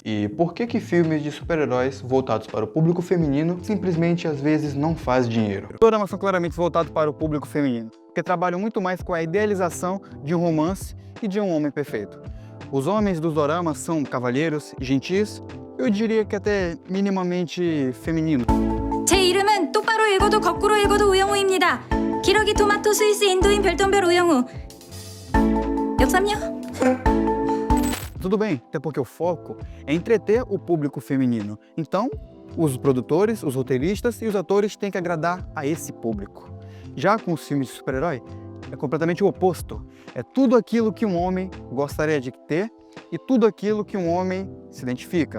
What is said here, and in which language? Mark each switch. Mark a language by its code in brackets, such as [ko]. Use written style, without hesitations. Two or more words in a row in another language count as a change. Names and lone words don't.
[pt] E por que filmes de super-heróis voltados para o público feminino simplesmente às vezes não faz dinheiro? Os doramas são claramente voltados para o público feminino, porque trabalham muito mais com a idealização de um romance e de um homem perfeito. Os homens dos doramas são cavalheiros, gentis, eu diria que até minimamente femininos. [ko] 제 이름은 똑바로 읽어도 거꾸로 읽어도 우영우입니다. 기러기 토마토 스위스 인도인 별똥별 우영우. 역삼요? [pt] Tudo bem, até porque o foco é entreter o público feminino. Então, os produtores, os roteiristas e os atores têm que agradar a esse público. Já com os filmes de super-herói, é completamente o oposto. É tudo aquilo que um homem gostaria de ter e tudo aquilo que um homem se identifica.